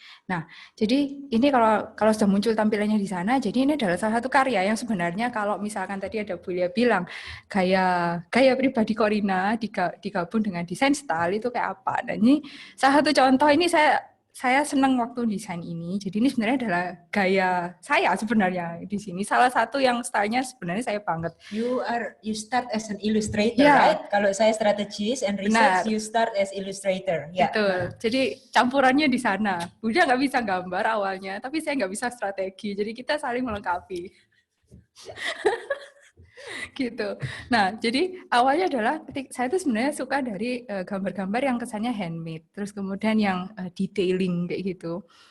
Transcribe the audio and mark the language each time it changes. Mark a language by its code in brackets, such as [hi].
[id] Nah, jadi ini kalau sudah muncul tampilannya di sana, jadi ini adalah salah satu karya yang sebenarnya kalau misalkan tadi ada Bu Lia bilang gaya pribadi Corina digabung dengan desain style itu kayak apa. Dan ini salah satu contoh ini saya senang waktu desain ini. Jadi ini sebenarnya adalah gaya saya sebenarnya di sini. Salah satu yang stylenya sebenarnya saya banget. [en] You start as an illustrator, right? [id] Kalau saya strategis [en] and research, you start as illustrator. [id] Betul. Jadi campurannya di sana. Bunda nggak bisa gambar awalnya, tapi saya nggak bisa strategi. Jadi kita saling melengkapi. Gitu. Nah, jadi awalnya adalah saya tuh sebenarnya suka dari gambar-gambar yang kesannya handmade, terus kemudian yang detailing kayak gitu.